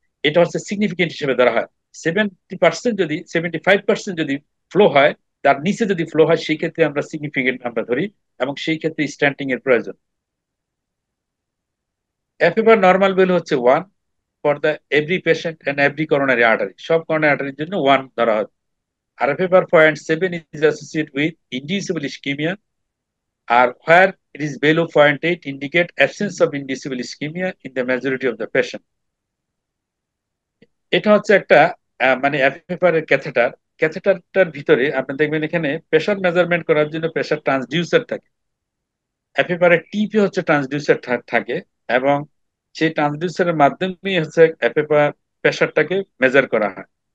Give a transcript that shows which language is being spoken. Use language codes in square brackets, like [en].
[bn] এটা হচ্ছে সিগনিফিকেন্ট হিসেবে ধরা হয়। 70% যদি 75% যদি ফ্লো হয়, তার নিচে যদি ফ্লো হয় সেই ক্ষেত্রে আমরা সিগনিফিকেন্ট আমরা ধরি, এবং সেই ক্ষেত্রে স্ট্যান্টিং এর প্রয়োজন। [en] FFR normal value হচ্ছে 1 for the every patient and every coronary artery, [bn] সব করোনারি আর্টারির জন্য 1 ধরা হয়। [en] আর FFR 0.7 is associated with inducible ischemia, আর where it is below 0.8 indicate absence of inducible ischemia in the majority of the patient। [bn] এটা হচ্ছে একটা মানে এফএফআর এর ক্যাথেটার। ক্যাথেটারটার ভিতরে আপনি দেখবেন এখানে প্রেসার মেজারমেন্ট করার জন্য প্রেসার ট্রান্সডিউসার থাকে। এফএফআর এর টিপে হচ্ছে ট্রান্সডিউসার থাকে, এবং সেই ট্রান্সডিউসারের মাধ্যমেই হচ্ছে এফএফআর প্রেসারটাকে মেজার করা হয়।